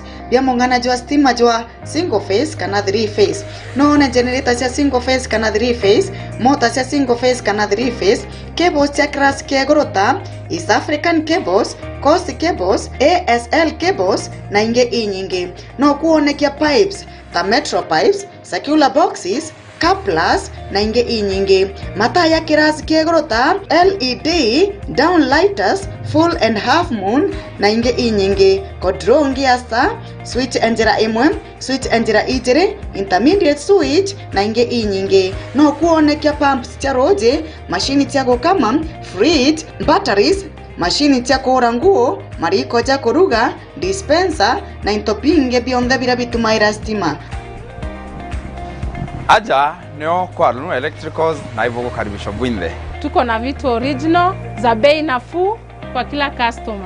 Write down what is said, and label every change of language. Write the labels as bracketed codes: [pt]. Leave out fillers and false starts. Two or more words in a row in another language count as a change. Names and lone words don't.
[mer] Bya munganaji wa stima jwa [en] single phase [mer] kana 3 phase. Noona generator cia [en] single phase [mer] kana 3 phase, motor cia [en] single phase [mer] kana 3 phase, cables cia class kia gorota, East African cables, Coast cables, ASL cables na inge inyingi. No kuonekia pipes, ta metro pipes, circular boxes, couplers na inge inyingi. Mata ya kirasi kiegorota [en] LED downlighters full and half moon [mer] na inge inyingi. Kodrongi asa switch enjera imwe, switch enjera ijere, [en] intermediate switch [mer] na inge inyingi. No kuonekia pumps cia roje, machine cia gukama, fridge, batteries, machine cia kuhura nguo, mariko ja kuruga, dispenser na into binge bionthe bira bitumaira stima. Aja nio kwa Lunu Electricals na hivyo kukaribishwa bwinde. [sw] Tuko na vitu original za bei nafuu kwa kila customer.